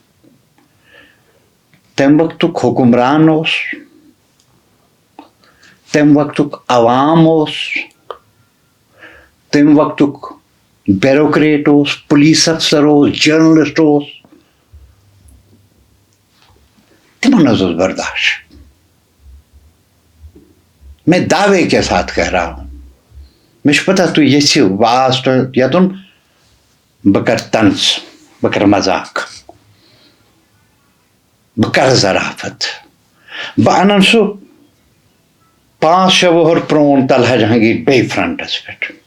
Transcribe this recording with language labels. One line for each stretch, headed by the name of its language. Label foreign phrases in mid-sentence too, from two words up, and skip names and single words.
Kashmiri: تَمہِ وقتُک حُکُمران اوس تَمہِ وقتُک عوام اوس تَمہِ وقتُک بیروکریٹ اوس
English: police officer
Kashmiri: اوس جٔرنلسٹ اوس تِمن حظ اوس برداشت
Urdu: میں دعوے کے ساتھ کہہ رہا ہوں
Kashmiri: مےٚ چھُ پتہ تُہۍ یژھِو بہٕ آس تۄہہِ یَتُن بہٕ کرٕ طنز بہٕ کرٕ مزاق بہٕ کرٕ ظرافت بہٕ اَنن سُہ 5-6 وُہر پرون طلحہ جہانگیٖر بیٚیہِ فرنٹس پٮ۪ٹھ